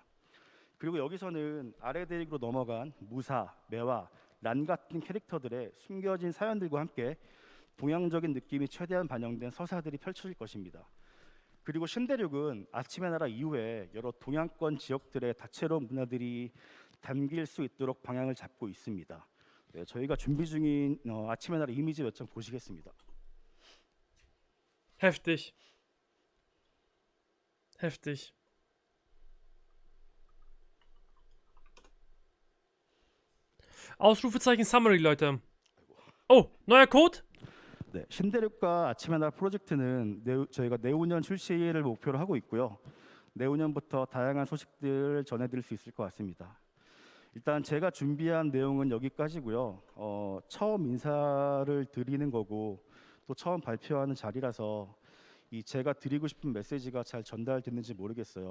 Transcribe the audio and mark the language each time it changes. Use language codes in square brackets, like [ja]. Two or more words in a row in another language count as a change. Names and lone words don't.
[ko] 그리고 여기서는 아래 대륙으로 넘어간 무사, 매화, 란 같은 캐릭터들의 숨겨진 사연들과 함께 동양적인 느낌이 최대한 반영된 서사들이 펼쳐질 것입니다. 그리고 신대륙은 아침의 나라 이후에 여러 동양권 지역들의 다채로운 문화들이 담길 수 있도록 방향을 잡고 있습니다. 네, 저희가 준비 중인 아침의 나라 이미지 몇 장 보시겠습니다. [de] Heftig. Heftig. Ausrufezeichen Summary, Leute. Oh, neuer Code? [ko] 네, 신대륙과 아침의 날 프로젝트는 저희가 내후년 출시를 목표로 하고 있고요. 내후년부터 다양한 소식들을 전해드릴 수 있을 것 같습니다. 일단 제가 준비한 내용은 여기까지고요. 처음 인사를 드리는 거고 또 처음 발표하는 자리라서 이 제가 드리고 싶은 메시지가 잘 전달됐는지 모르겠어요.